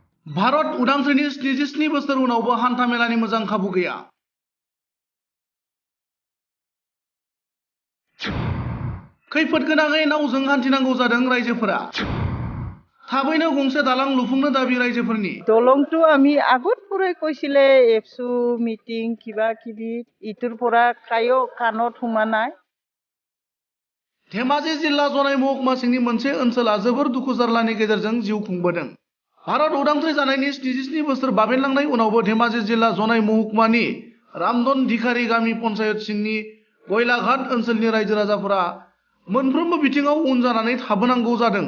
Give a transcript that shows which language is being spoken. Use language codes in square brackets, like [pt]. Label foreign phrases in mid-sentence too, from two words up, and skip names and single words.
[brx] भारत उदांस्रिनि 77 बोसोर उनावबो हान्था मेलानि मोजां खाबु गैया। खैफोद गोनाङै नावजों हान्थिनांगौ जादों रायजोफोरा। थाबैनो गंसे दालां लुफुंनो दाबि रायजोफोरनि। [as] দলংটো আমি আগত পৰাই কৈছিলে এফসু মিটিং কিবা কিবি ইটোৰ পৰা কায়ো কাণত সোমা নাই। [brx] धेमाजि जिल्ला जनाय महकुमा सिंनि मोनसे ओनसोला जोबोर दुखु जारलानि गेजेरजों जिउ खुंबोदों। भारत उदांस्रि जानायनि 77 बोसोर बाबेनलांनाय उनावबो धेमाजि जिल्ला जनाय महकुमानि रामदन धिखारि गामि पन्चायत सिंनि गयलाघाट ओनसोलनि रायजो राजाफोरा मोनफ्रोमबो बिथिङाव उन जानानै थाबोनांगौ जादों।